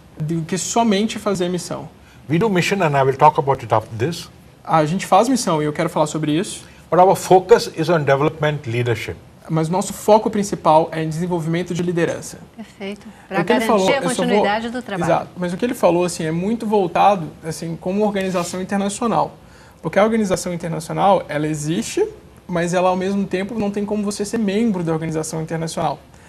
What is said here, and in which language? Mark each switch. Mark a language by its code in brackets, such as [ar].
[pt] do que somente fazer missão. [en] We do mission, and I will talk about it after this. [pt] A gente faz missão e eu quero falar sobre isso, [en] But our focus is on development leadership. [pt] mas o nosso foco principal é em desenvolvimento de liderança. Perfeito. Para O que ele garantir falou, a eu só vou- continuidade do trabalho. Exato. Mas o que ele falou assim é muito voltado assim como organização internacional, porque a organização internacional ela existe, mas ela ao mesmo tempo não tem como você ser membro da organização internacional.